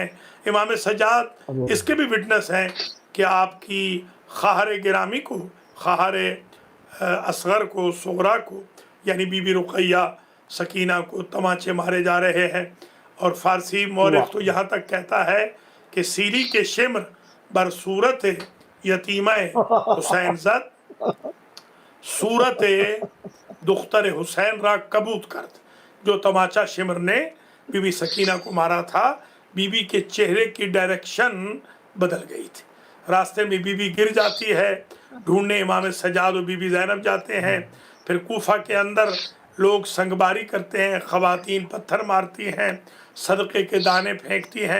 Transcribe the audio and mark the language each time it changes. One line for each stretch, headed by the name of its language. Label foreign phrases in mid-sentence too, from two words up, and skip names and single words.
Urdu: امام سجاد اس کے بھی وٹنس ہیں کہ آپ کی خواہر گرامی کو، خواہر اصغر کو، صغرا کو، یعنی بی بی رقیہ سکینہ کو تماچے مارے جا رہے ہیں. اور فارسی مورخ تو یہاں تک کہتا ہے کہ سیری کے
Persian: شمر بر صورت یتیمہ حسین زد، صورت دختر حسین را کبوت کرد.
Urdu: جو تماچا شمر نے بی بی سکینہ کو مارا تھا، بی بی کے چہرے کی ڈائریکشن بدل گئی تھی. راستے میں بی بی گر جاتی ہے، ڈھونڈنے امام سجاد و بی بی زینب جاتے ہیں. پھر کوفہ کے اندر لوگ سنگباری کرتے ہیں، خواتین پتھر مارتی ہیں، صدقے کے دانے پھینکتی ہیں.